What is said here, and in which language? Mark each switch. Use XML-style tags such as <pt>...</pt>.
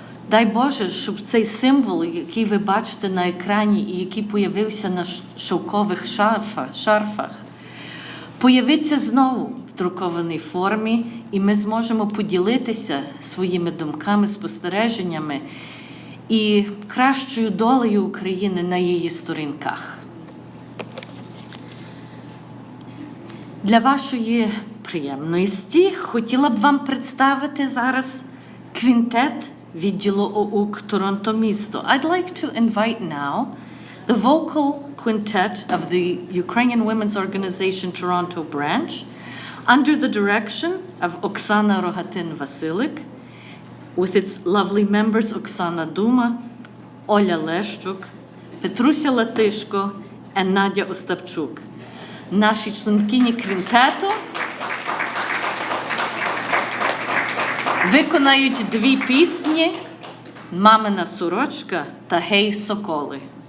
<uk>Дай Боже, щоб цей символ, який ви бачите на екрані і який появився на шовкових шарфах, появиться знову в друкованій формі, і ми зможемо поділитися своїми думками, спостереженнями і кращою долею України на її сторінках. Для вашої приємності хотіла б вам представити зараз квінтет відділу ОУК Торонто місто.</uk> <en>I'd like to invite now the vocal quintet of the Ukrainian Women's Organization Toronto branch under the direction of Oksana Rogatin-Vasilik, with its lovely members Oksana Duma, Olha Leshchuk, Petrucia Latyshko, and Nadia Ostapchuk.</en> <uk>наші членкині квінтету виконають дві пісні «Мамина сорочка» та «Гей, соколи».</uk>